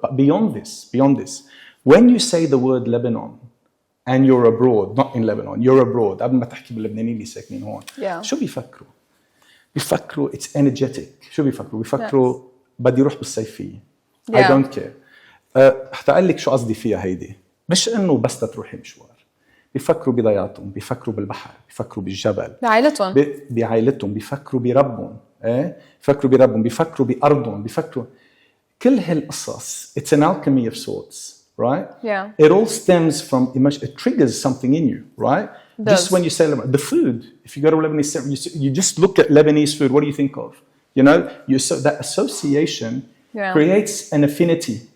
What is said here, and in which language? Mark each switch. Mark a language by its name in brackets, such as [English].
[English] But beyond this, when you say the word Lebanon and you're abroad, not in Lebanon, you're abroad, [Arabic] قبل ما تحكي باللبنانيين اللي ساكنين هون. شو بيفكروا؟ بيفكروا [English] it's energetic. [Arabic] شو بيفكروا بدي اروح بالصيفية. [English] I don't care. [Arabic] حتى اقول لك شو قصدي فيها هيدي. مش انه بس تروحي مشوار. بيفكروا بضياطهم، بيفكروا بالبحر، بيفكروا بالجبل. بعائلتهم، بيفكروا بربهم، بيفكروا بأرضهم، بيفكروا كل هالقصص. [English] It's an alchemy of sorts, right? Yeah. It all stems from emotion. It triggers something in you, right? Just when you say the food, if you go to Lebanese, you just look at Lebanese food. What do you think of? That association creates an affinity.